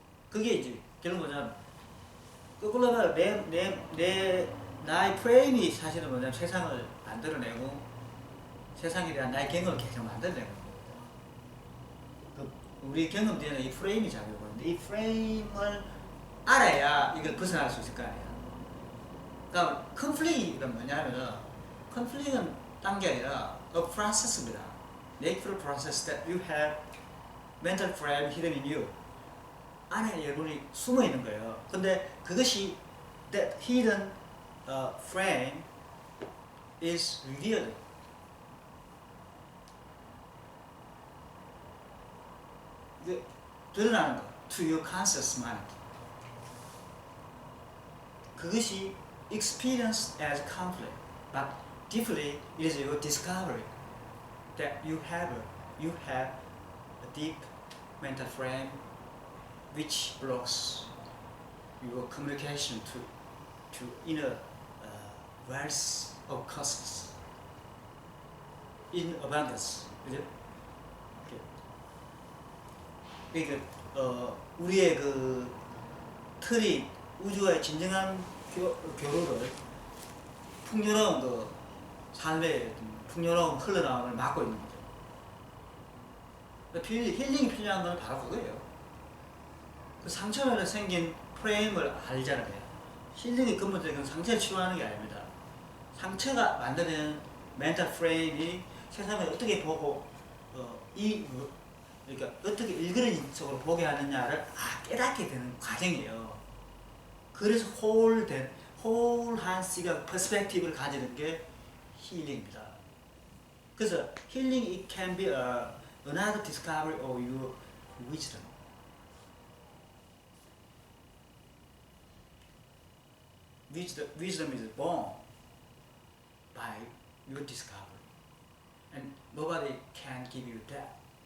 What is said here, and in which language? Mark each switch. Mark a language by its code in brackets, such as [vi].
[ko] 그게 이제 결론 뭐냐면 거꾸로 말하면 나의 프레임이 사실은 뭐냐면 세상을 만들어내고 세상에 대한 나의 경험을 계속 만들어내는 겁니다. 우리 경험 뒤에는 이 프레임이 작용하는데 이 프레임을 알아야 이걸 벗어날 수 있을 거 아니야. 그러니까 컨플릭트는 뭐냐면은 컨플릭트는 딴 게 아니라 a process입니다. [en] Natural process that you have mental frame hidden in you. [ko] 안에 여러분이 숨어 있는 거예요. 근데 그것이 [en] that hidden frame is revealed. [ko] 드러나는 거 [en] to your conscious mind. [ko] 그것이 [en] experienced as conflict, but deeply it is your discovery that you have a deep mental frame which blocks your communication to inner wealth of cosmos in abundance. [ko] 그죠? 그러니까 우리의 그 틀이 우주와의 진정한 교류를 풍요로운 그 삶의 풍요로운 흘러나옴을 막고 있는 거죠. 힐링이 필요한 건 바로 그거예요. 그 상처로 생긴 프레임을 알잖아요. 힐링의 근본적인 상처를 치유하는 게 아닙니다. 상처가 만드는 멘탈 프레임이 세상을 어떻게 보고 그러니까 어떻게 일그러진 속으로 보게 하느냐를 깨닫게 되는 과정이에요. 그래서 홀한 시각, 퍼스펙티브를 가지는 게 힐링입니다. 그래서 힐링 [en] it can be another discovery of your wisdom. Wisdom is born by your discovery, and nobody can give you that.